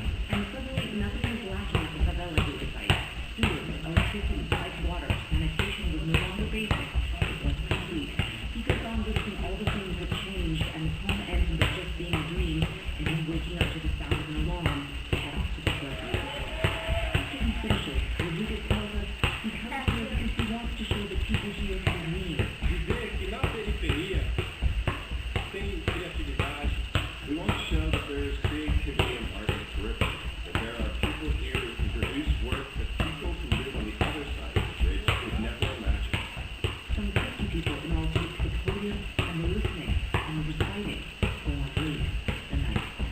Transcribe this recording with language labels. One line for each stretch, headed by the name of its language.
English: And suddenly, nothing was lacking at the favela, he recites. Sewers, electricity, piped water, sanitation was no longer basic. It was complete. He goes on listing all the things that changed, and the poem ends with just being a dream, and him waking up to the sound of an alarm to head off to the curfew. After he finishes, Rodriguez tells us he comes here because he wants to show the people here his dream.
Portuguese: Dizer que na periferia tem criatividade.
English: We want to show that there is creativity in art and curriculum. That there are people here who can produce work that people who live on the other side of the bridge could never imagine. Some 50 people in all take the podium, and the listening and the reciting go on late the night.